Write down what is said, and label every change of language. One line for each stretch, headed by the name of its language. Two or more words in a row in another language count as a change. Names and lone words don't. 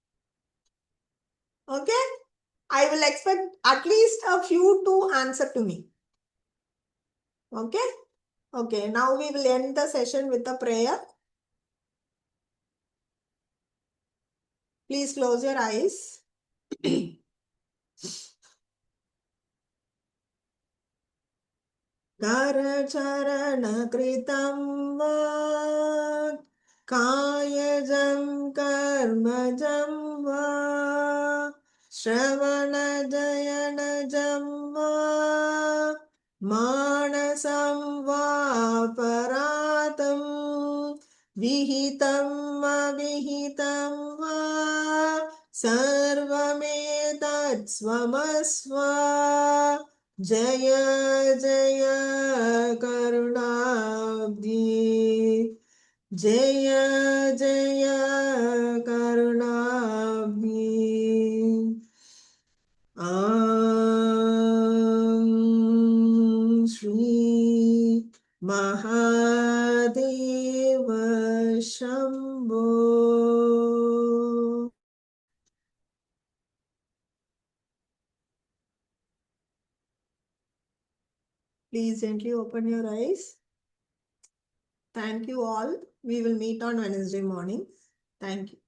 English: Okay? I will expect at least a few to answer to me. Okay? Okay, now we will end the session with a prayer. Please close your eyes.
Sanskrit: करचरण कृतं वा कायजं कर्मजं वा श्रवण नयनजं वा मानसं वा अपराधं विहितम् अविहितं वा सर्वमेतत् क्षमस्व जय जय करुणाब्धि जय जय करुणाब्धि श्री महादेव शंभो.
English: Please gently open your eyes. Thank you all. We will meet on Wednesday morning. Thank you.